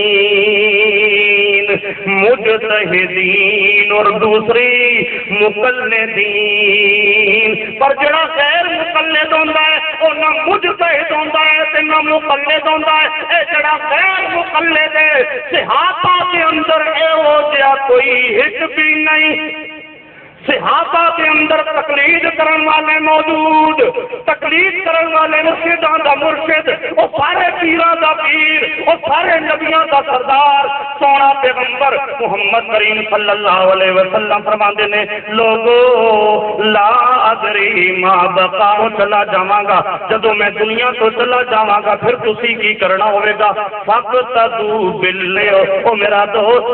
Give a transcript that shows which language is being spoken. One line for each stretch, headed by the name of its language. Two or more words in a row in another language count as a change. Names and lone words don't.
Punjabi: مجتہدین اور دوسری مقلدین پر جڑا غیر مقلد ہوندا ہے او نہ مجتہد ہوندا ہے تے نہ مقلد ہوندا ہے اے جڑا غیر مقلد ہے صحابہ کے اندر اے ہو جیا کوئی ہٹ بھی نہیں صحابہ کے اندر تقلید کرن والے موجود تقلید کرن والے مرشداں دا مرشد او سارے پیراں دا پیر او سارے نبیاں دا سردار سونا پیغمبر محمد کریم صلی اللہ علیہ وسلم فرماندے نے لوگو
Arabic: لا ادری ما
Punjabi: بقا چلا جاواں گا جدوں میں دنیا تو چلا جاواں گا پھر تسی کی کرنا ہوے گا فقطو باللیو او میرا دوست